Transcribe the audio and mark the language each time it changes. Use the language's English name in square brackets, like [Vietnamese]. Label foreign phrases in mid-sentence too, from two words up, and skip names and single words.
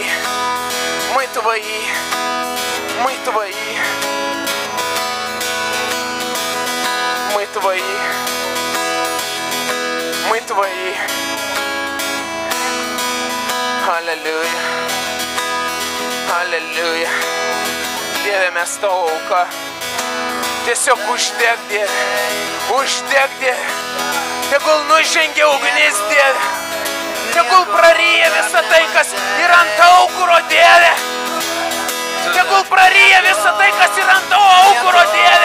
[Russian] Мы Твои. Мы Твои. Мы Твои. Мы Твои. Аллилуйя. Аллилуйя. [Lithuanian] Dieve, mes Tavo auka. Tiesiog uždeg, Dieve. Uždeg, Dieve. Tegul nužengia ugnis, Dieve. Tegul praryja visą tai, kas yra ant aukuro, Dieve. Tegul praryja visą tai, kas yra ant tavo aukuro, Dieve.